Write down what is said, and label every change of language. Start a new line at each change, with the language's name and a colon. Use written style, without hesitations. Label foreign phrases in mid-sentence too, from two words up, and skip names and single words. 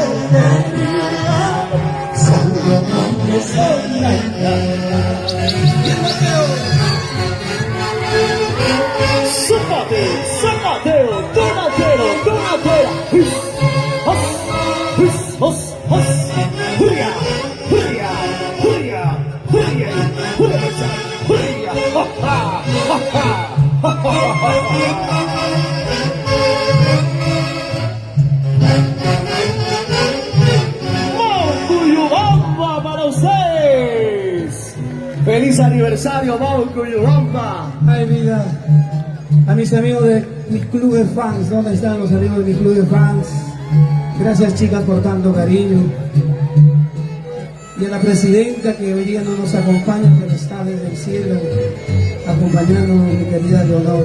Spanish: Zapateo, Donatero, Donatera. Huria, huria, huria, huria, huria, ha, ha, ha, ha, ha, ha, Maucuyubamba para ustedes. Feliz aniversario, Maucuyubamba. Ay, vida. A mis amigos de mi club de fans, ¿dónde están los amigos de mi club de fans? Gracias, chicas, por tanto cariño. Y a la presidenta que hoy día no nos acompaña, pero está desde el cielo acompañándonos, mi querida Leonor.